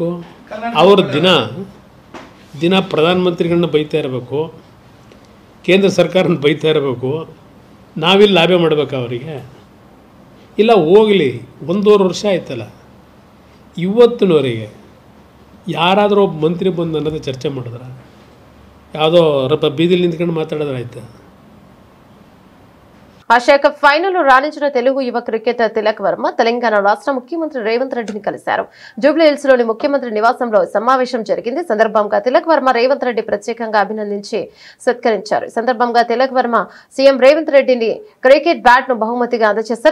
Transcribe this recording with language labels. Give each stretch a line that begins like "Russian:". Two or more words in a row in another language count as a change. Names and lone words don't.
Kannada: ಅವರು ದಿನ ಪ್ರಧಾನಮಂತ್ರಿಗಳನ್ನ ಬೈತಾ ಇರಬೇಕು, ಕೇಂದ್ರ ಸರ್ಕಾರನ ಬೈತಾ ಇರಬೇಕು, ನಾವಿಲ್ಲಿ ಲಾಬಿ ಮಾಡಬೇಕು ಅವರಿಗೆ? ಇಲ್ಲ ಹೋಗಲಿ, 1.5 ವರ್ಷ ಆಯ್ತಲ್ಲ, ಇವತ್ತಿನವರೆಗೆ ಯಾರಾದರೂ ಒಬ್ಬ ಮಂತ್ರಿ ಬಂದು ಅನ್ನೋದು ಚರ್ಚೆ ಮಾಡಿದ್ರ? ಯಾವುದೋ ಬೀದಿಲಿ ನಿಂತ್ಕೊಂಡು ಮಾತಾಡಿದ್ರೆ ಆಯ್ತಾ?
Telugu: ఆసియా కప్ ఫైనల్లో రాణించిన తెలుగు యువ క్రికెటర్ తిలక్ వర్మ తెలంగాణ రాష్ట్ర ముఖ్యమంత్రి రేవంత్ రెడ్డిని కలిశారు. జూబ్లీ హిల్స్ లోని ముఖ్యమంత్రి నివాసంలో సమావేశం జరిగింది. సందర్భంగా తిలక్ వర్మ రేవంత్ రెడ్డి ప్రత్యేకంగా అభినందించి సత్కరించారు. సందర్భంగా తిలక్ వర్మ సీఎం రేవంత్ రెడ్డిని క్రికెట్ బ్యాట్ ను బహుమతిగా అందజేశారు.